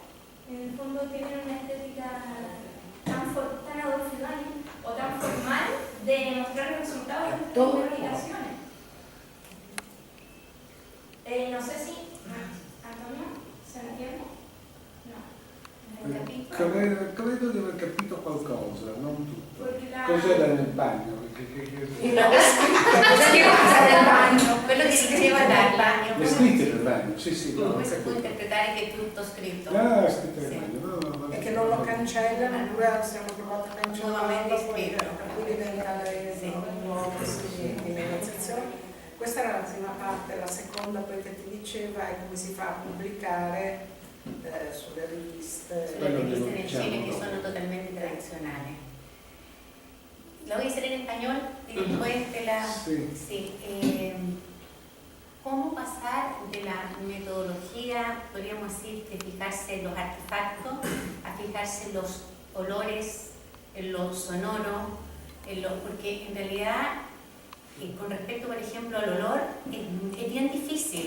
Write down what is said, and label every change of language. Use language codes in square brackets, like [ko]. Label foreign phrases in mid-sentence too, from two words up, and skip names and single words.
[es] En el fondo tienen una estética tan adolfidal o tan formal de mostrar los resultados de nuestras investigaciones. No sé si, Antonio, ¿se entiende? No. [it] Credo di aver capito qualcosa, non tutto. Porque la... Cos'era nel bagno? [es] ¿Qué pasa en el baño? [it] Quello che diceva dal bagno. Le scritte del bagno, sì, sì. No, Come si può interpretare che è tutto scritto? Ah, scritte del Sì. bagno, no. E che non lo cancellano, oppure siamo provati a cancellarlo, Nuovamente poi scritto. per cui diventa un nuovo sistema di negoziazione. Questa era la prima parte, la seconda poi che ti diceva è come si fa a pubblicare sulle riviste. Sulle riviste del [es] Chile que son totalmente tradicionales. Lo voy a hacer en español y después de la... Sí. Sí. ¿Cómo pasar de la metodología, podríamos decir, de fijarse en los artefactos, a fijarse en los olores, en lo sonoro, porque en realidad, con respecto, por ejemplo, al olor, es bien difícil.